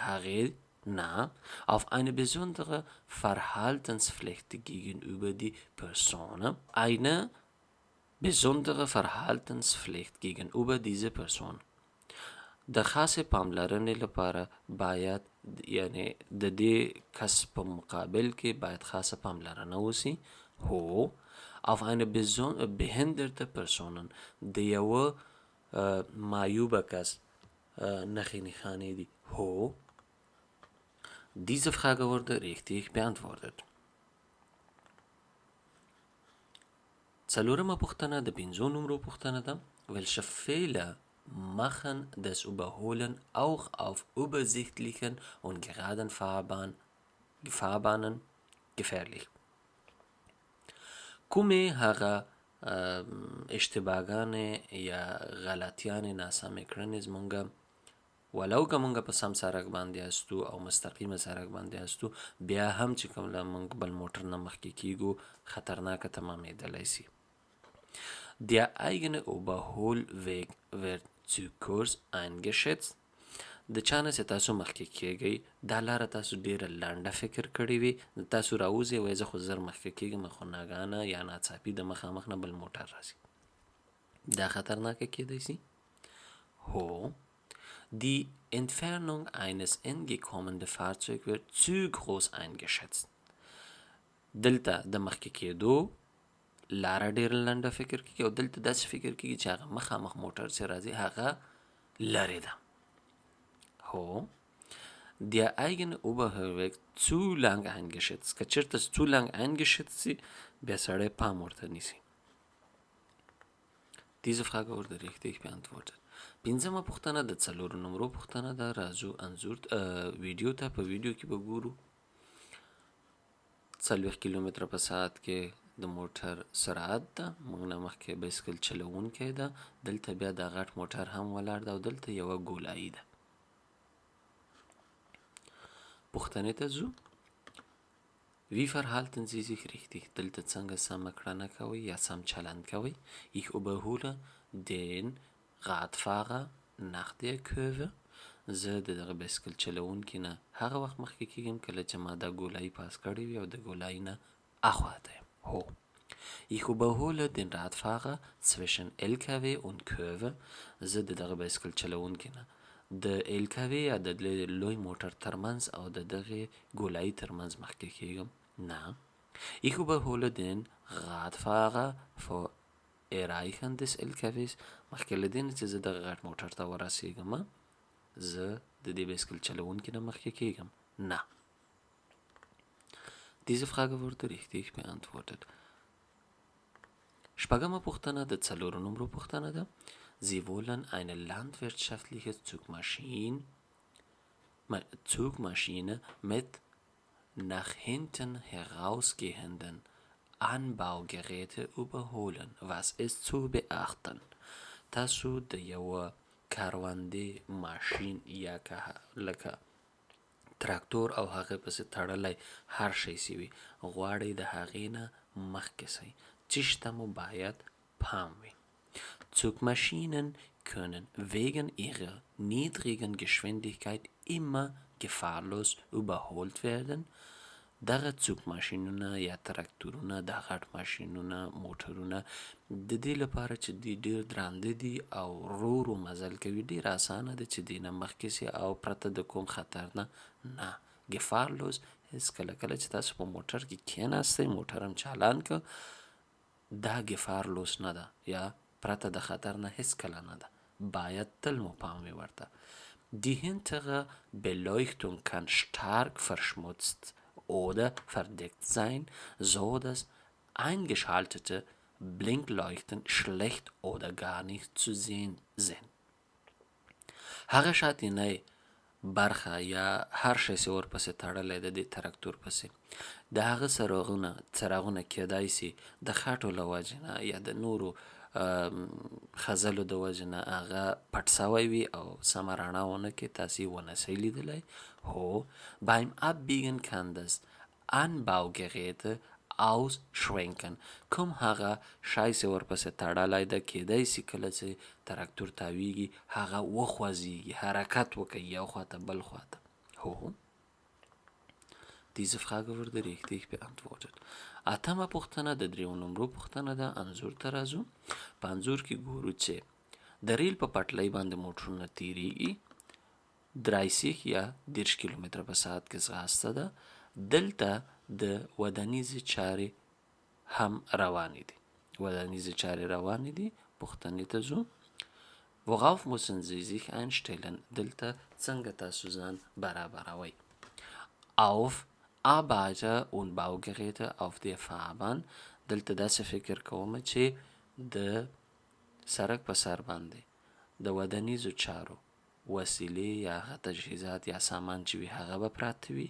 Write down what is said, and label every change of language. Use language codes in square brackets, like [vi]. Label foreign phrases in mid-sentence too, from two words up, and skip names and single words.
[ps] هغې نه [de] auf eine besondere Verhaltenspflicht gegenüber die Person eine besondere Verhaltenspflicht gegenüber diese Person [ps] د خاصې پاملرنې لپاره باید یعنی د دې کس په مقابل کې باید خاصه پاملرنه وسي هو [de] auf eine behinderte Personen [ps] د یوه معیوبه کس نښې نښانې دي هو [de] diese Frage wurde richtig beantwortet. [ps] څلورمه پوښتنه د 5 نمرو پوښتنه ده [de] welche Fehler machen das Überholen auch auf übersichtlichen und geraden Fahrbahnen gefährlich. [ps] کومې هغه اشتباهګانې یا غلطیانې ناسمې کړنې زمونږ ولو که مونږ په سم سړک باندې هستو او مستقیمه سړک باندې هستو بیا هم چې کوم له مونږ بل موټر نه مخکې کیږو خطرناکه تمامېدلی سي. [de] Der eigene Überholweg wird zu kurz eingeschätzt. [ps] د چا نه چې تاسو مخکې کیږئ دا لاره تاسو ډیره لنډه فکر کړې وي تاسو راوځئ وایي زه خو زر مخکې کیږم خو ناګهانه یا ناڅاپي د مخامخ نه بل موټر راځي دا خطرناکه کیدی سي هو [de] Die Entfernung eines entgekommenen Fahrzeugs wird zu groß eingeschätzt. [ps] دلته د مخکې کېدو لاره ډېره لنډه فکر کېږي او دلته داسې فکر کېږي چې هغه مخامخ موټر چې راځي هغه لرې ده هو [de] Der eigene Überholweg zu lang eingeschätzt [ps] که چېرته [de] zu lang eingeschätzt [ps] سي بیا سړی پام ورته نیسي [de] Diese Frage wurde richtig beantwortet. [ps] 5مه پوښتنه د 4 نمرو پوښتنه ده راځو انځور ویډیو ته په ویډیو کې به ګورو 40 کیلومتره په ساعت کې د موټر سرعت ده موږ نه مخکې بایسکل چلوونکی ده دلته بیا د غټ موټر هم ولاړ ده او دلته یوه ګولایي ده پوښتنې ته ځو [de] Wie verhalten Sie sich richtig? [ps] دلته څنګه سمه کړنه کوئ یا سم چلند کوئ [de] Ich überhole den Radfahrer nach der Kurve [ps] زه د دغه بایسکل چلوونکي نه هغه وخت مخکې کېږم کله چې ما دا ګولایي پاس کړې وي او د ګولایي نه اخواته یم هو [de] Ich überhole den Radfahrer zwischen LKW und Kurve [ps] زه د دغه بایسکل چلوونکي نه د LKW یا د لوی موټر ترمنځ او د دغه ګولایي ترمنځ مخکې کېږم نه [de] Ich überhole den Radfahrer vor Erreichen des LKWs [ps] مخکې له دې نه چې زه دغه غټ موټر ته ورسېږم زه د دې بایسکل چلوونکي نه مخکې کېږم نه [de] Diese Frage wurde richtig beantwortet. [ps] شپږمه پوښتنه د 4 نمرو پوښتنه ده [de] Sie wollen eine landwirtschaftliche Zugmaschine mit nach hinten herausgehenden Anbaugeräte überholen. Was ist zu beachten? [ps] تاسو د یوه کاروندې ماشین یا لکه تراکتور او هغه پسې تړلی هر شی سی وي غواړئ د هغې نه مخکې سئ چیشته مو باید پام وي [de] Zugmaschinen können wegen ihrer niedrigen Geschwindigkeit immer gefahrlos überholt werden. [ps] دغه څوکماشینونه یا تراکتورونه د غټ ماشینونه موټرونه د دې لپاره چې دی ډېر درانده دي او ورو مزل کوي ډېر اسانه ده چې دی نه مخکې سي او پرته د کوم خطر نه gefahrlos هېڅکله کله چې تاسو په موټر کې کېناستئ موټر هم چالان که دا gefahrlos نه ده یا پرته د خطر نه هېڅکله نه ده باید تل مو پام وي ورته [de] Die hintere Beleuchtung kann stark verschmutzt oder verdeckt sein, so dass eingeschaltete Blinkleuchten schlecht oder gar nicht zu sehen sind. [ps] هغه شاتینی برخه یا هر شی چې ورپسې تړلی د دې تراکتور پسې د هغه څراغونه کیدای سي د خټو له وجې نه یا د نورو خزلو د وجې نه هغه پټ سوی وي او سمه رڼا ونه کړي تاسې یې ونسئ لیدلی هو [de] beim Abbiegen kann das Anbaugeräte ausschwenken. [ps] کوم هغه شای چې ورپسې تړلی ده کیدای سي کله چې تراکتور تاویږي هغه وخوځیږي، حرکت وکړي یو خواته بل خواته. هو. [de] Diese Frage wurde richtig beantwortet. [ps] اتمه پوښتنه د دریو نمرو پوښتنه ده. انځور ته راځو. په انځور کې ګورو چې د ریل په پټلۍ باندې موټرونه تیریږي. 30 یا 30 کیلومتره په ساعت کې ځغاسته ده. دلته د ودانیزې چارې هم روانې دي. پوښتنې ته ځو. [de] Worauf müssen Sie sich einstellen? [ps] دلته څنګه تاسو ځان برابروئ؟ [de] Auf Arbeiter und Baugeräte auf der Fahrbahn. [ps] دلته داسې فکر کوم چې د سړک په سر باندې د ودانیزو چارو وسیلې یا هغه تجهیزات یا سامان چې وي هغه به پراته وي.